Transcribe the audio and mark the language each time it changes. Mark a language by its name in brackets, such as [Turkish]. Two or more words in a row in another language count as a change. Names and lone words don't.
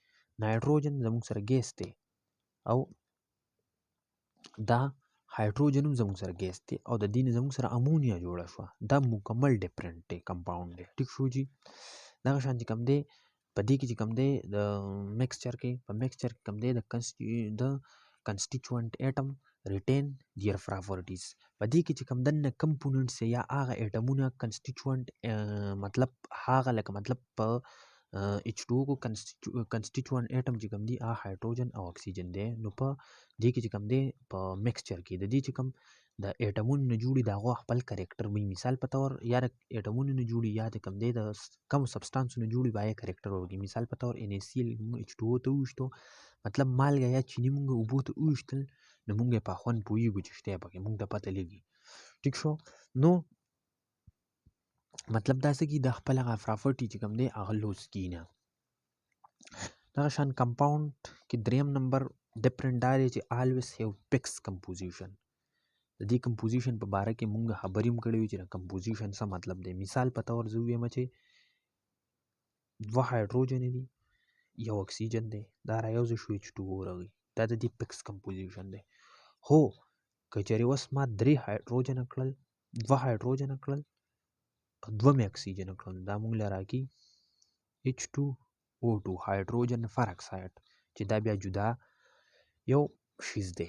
[Pashto] نایټروجن زموږ سره ګیس دی او دا هایدروجن هم زموږ سره ګیس دی او د دې نه زموږ سره امونیا جوړه شوه، دا مکمل ډفرنٹ دی کمپاوند دی. ټیک شو جی. دغه شان چې کوم دی په دې کې چې کوم دی د میکسچر کې، په میکسچر کې کوم دی د [English] constituent atom retain their properties. [Pashto] په دې کې چې کوم دنه کمپوننټس یا هغه اټمونه constituent مطلب هغه لکه مطلب په H2O کو [English] constituent atom [Pashto] چې کوم دی هغه هایدروجن او اکسیجن دی. نو په دې کې چې کوم دی په میکسچر کې د دې چې کوم د اټمونو نه جوړي د هغو خپل کرکټر وي. مثال په تور یا د اټمونو نه جوړي یا د کوم دی د کوم سبسټانسونو جوړي به یې کرکټر وږي. مثال په تور NaCl H2O ته وویشتو مطلب مالګه یا چینی مونږ اوبو ته وویشتل نو مونږ یې په خوند پوهېږو چې شته پکې مونږ ته پته لګي. ټیک شو. نو مطلب دا څه کې د خپل هغه پراپرټي چې کوم دی هغه لوز کیږي نه. دغه شان کمپاوند کې دریم نمبر ډیفرنٹ دا دی چې always have fixed composition. د دې کمپوزیشن په باره کې مونږ خبرې هم کړې وي چې د کمپوزیشن څه مطلب دی. مثال په تور زه ووایم چې 2 هایدروجن دي یو اکسیجن دی دا رايوځای شو H2O راغی دا د دې فکس کمپوزیشن دی. هو که چېرې اوس ما 3 هایدروجن کړل 2 هایدروجن کړل او 2 مې اکسیجن کړل دا مونږ له راکي H2O2 [English] hydrogen peroxide [Pashto] چې دا بیا جدا یو شیز دی.